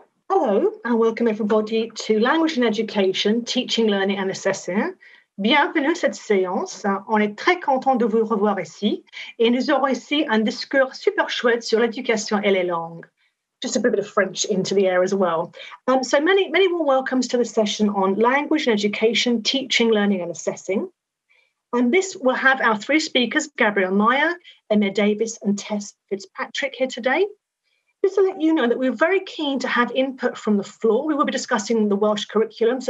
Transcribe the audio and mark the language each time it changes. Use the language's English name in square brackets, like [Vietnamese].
[English] Hello and welcome everybody to Language and Education, Teaching, Learning and Assessing. [French] Bienvenue à cette séance. On est très content de vous revoir ici et nous aurons ici un discours super chouette sur l'éducation et les langues. [English] Just a bit of French into the air as well. So many warm welcomes to the session on Language and Education, Teaching, Learning and Assessing. And this will have our three speakers, Gabrielle Meyer, Emma Davis and Tess Fitzpatrick here today. Just to let you know that we're very keen to have input from the floor. We will be discussing the Welsh curriculum.